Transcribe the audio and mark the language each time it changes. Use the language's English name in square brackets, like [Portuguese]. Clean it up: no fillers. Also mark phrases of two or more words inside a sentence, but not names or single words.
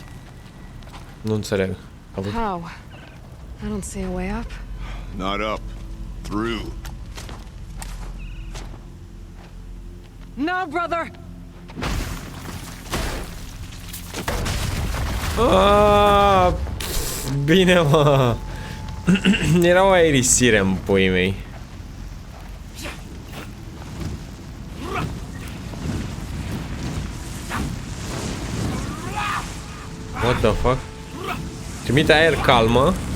[Romanian] Nu înțeleg. [English] How? I don't see a way up. Not up. Through. No, brother! [Romanian] Bine, mă. Era o aerisire în puii mei. [English] What the fuck? [Romanian] Trimite aer cald, mă.